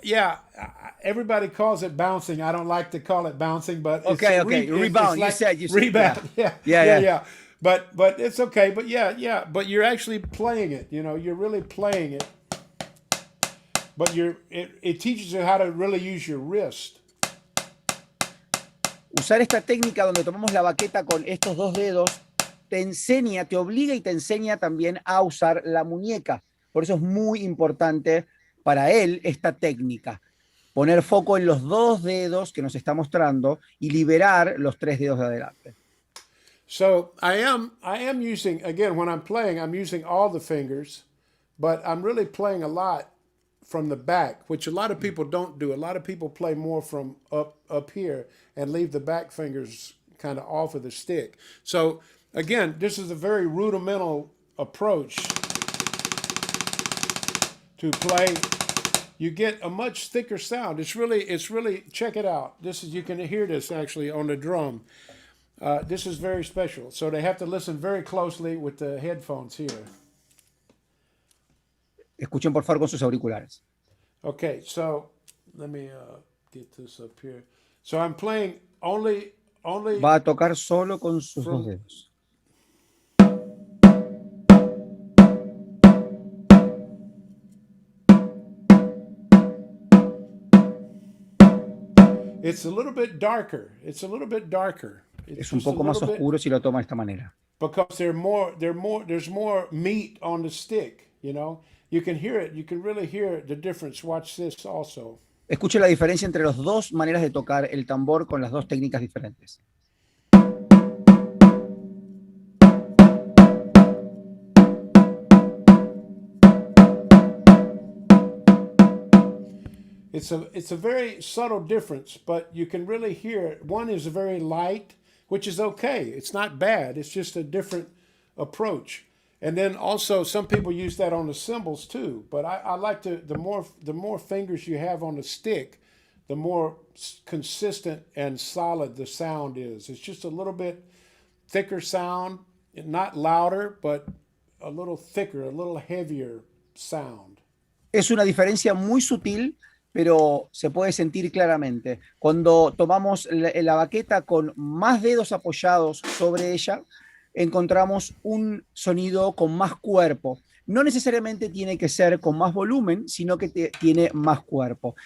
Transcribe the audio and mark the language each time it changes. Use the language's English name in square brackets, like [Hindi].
[English] Yeah, everybody calls it bouncing. I don't like to call it bouncing, but Okay. Rebound. It's like you said rebound. Yeah. Yeah. But it's okay. But yeah. But you're actually playing it. You know, you're really playing it. But it teaches you how to really use your wrist. [Spanish] Usar esta técnica donde tomamos la baqueta con estos dos dedos te enseña, te obliga y te enseña también a usar la muñeca. Por eso es muy importante para él esta técnica. Poner foco en los dos dedos que nos está mostrando y liberar los tres dedos de adelante. [English] So I am using, again, when I'm playing, I'm using all the fingers, but I'm really playing a lot from the back, which a lot of people don't do. A lot of people play more from up here and leave the back fingers kind of off of the stick. So again, this is a very rudimental approach to play. You get a much thicker sound. It's really, check it out. You can hear this actually on the drum. This is very special. So they have to listen very closely with the headphones here. [Spanish] Escuchen por favor con sus auriculares. [English] Okay, so let me get this up here. So I'm playing only. [Spanish] Va a tocar solo con sus dos dedos. [English] It's a little bit darker. [Spanish] Es un poco más oscuro si lo toma de esta manera. [English] Because there's more meat on the stick, you know. You can hear it. You can really hear the difference. Watch this also. [Spanish] Escuche la diferencia entre las dos maneras de tocar el tambor con las dos técnicas diferentes. [English] It's a very subtle difference, but you can really hear it. One is very light, which is okay. It's not bad. It's just a different approach. And then also some people use that on the cymbals too. But I like the more fingers you have on the stick, the more consistent and solid the sound is. It's just a little bit thicker sound, not louder, but a little thicker, a little heavier sound. [Spanish] Es una diferencia muy sutil, pero se puede sentir claramente. Cuando tomamos la baqueta con más dedos apoyados sobre ella, encontramos un sonido con más cuerpo. No necesariamente tiene que ser con más volumen, sino que tiene más cuerpo.